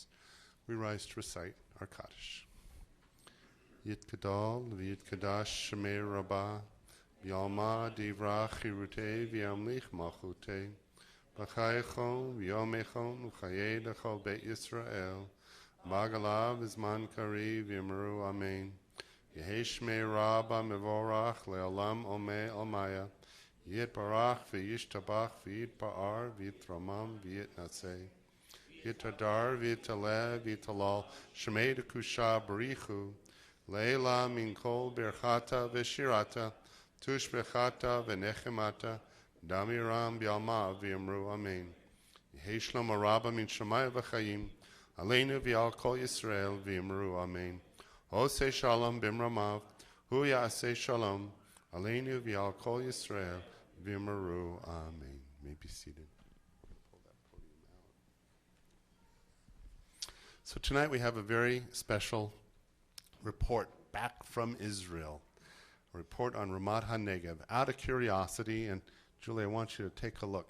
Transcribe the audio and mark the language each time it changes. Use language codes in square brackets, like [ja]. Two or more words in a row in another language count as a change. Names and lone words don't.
[en] We rise to recite our Kaddish. [arc] יתגדל, ויתקדש שמה רבא, בעלמא די ברא כרעותה, וימליך מלכותה, בחייכון, וביומיכון, ובחיי דכל בית ישראל, בעגלא ובזמן קריב, ואמרו אמן. יהא שמה רבא מברך, לעלם ולעלמי עלמיא, יתברך וישתבח ויתפאר ויתרומם ויתנשא. ויתהדר ויתעלה ויתהלל שמה דקודשא בריך הוא. לעלא מן כל ברכתא ושירתא תשבחתא ונחמתא דאמירן בעלמא ואמרו אמן. יהא שלמא רבא מן שמיא וחיים עלינו ועל כל ישראל ואמרו אמן. [he] עושה שלום במרומיו הוא יעשה שלום עלינו ועל כל ישראל ואמרו, amen. [en] You may be seated. Pull that podium out. So tonight we have a very special report back from Israel. A report on Ramat HaNegev. Out of curiosity, and Julie, I want you to take a look.